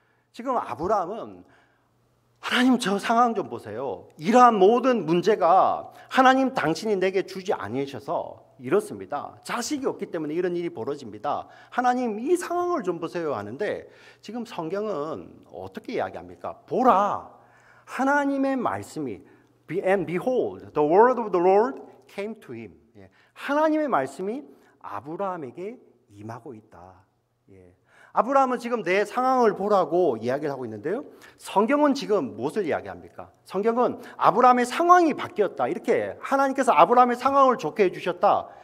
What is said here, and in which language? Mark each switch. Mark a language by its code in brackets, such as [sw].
[ko] 지금 아브라함은 하나님 저 상황 좀 보세요. 이러한 모든 문제가 하나님 당신이 내게 주지 아니하셔서 이렇습니다. 자식이 없기 때문에 이런 일이 벌어집니다. 하나님 이 상황을 좀 보세요 하는데 지금 성경은 어떻게 이야기합니까? 보라, 하나님의 말씀이 [en] and behold, the word of the Lord came to him. [ko] 예. 하나님의 말씀이 아브라함에게 임하고 있다. 예. 아브라함은 지금 내 상황을 보라고 이야기를 하고 있는데요. 성경은 지금 무엇을 이야기합니까? 성경은 아브라함의 상황이 바뀌었다. 이렇게 하나님께서 아브라함의 상황을 좋게 해주셨다.